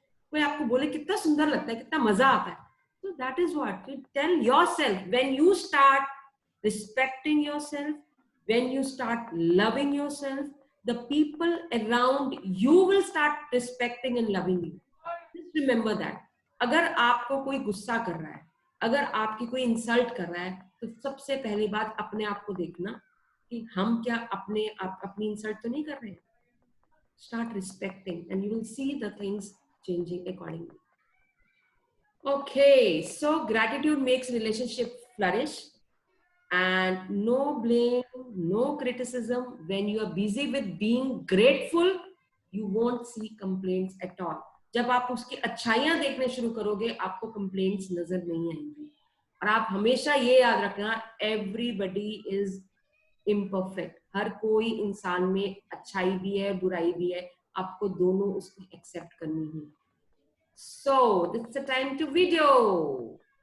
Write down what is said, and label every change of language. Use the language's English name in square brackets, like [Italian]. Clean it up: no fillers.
[Hindi] कोई आपको बोले कितना सुंदर लगता है, कितना मजा आता है. [English] So that is what you tell yourself. When you start respecting yourself, when you start loving yourself, the people around you will start respecting and loving you. Just remember that. [Hindi] अगर आपको कोई गुस्सा कर रहा है, अगर आपकी कोई इंसल्ट कर रहा है, तो सबसे पहली बात अपने आप को देखना कि हम क्या अपनी इंसल्ट तो नहीं कर रहे हैं. [English] Start respecting and you will see the things changing accordingly. Okay, so gratitude makes relationship flourish. And no blame, no criticism. When you are busy with being grateful, you won't see complaints at all. [Hindi] जब आप उसकी अच्छाइयां देखने शुरू करोगे, आपको complaints नजर नहीं आएंगी. और आप हमेशा ये याद रखना, [English] everybody is imperfect. [Hindi] हर कोई इंसान में अच्छाई भी है, बुराई भी है. आपको दोनों उसको accept करनी है. [English] So this is the time to video.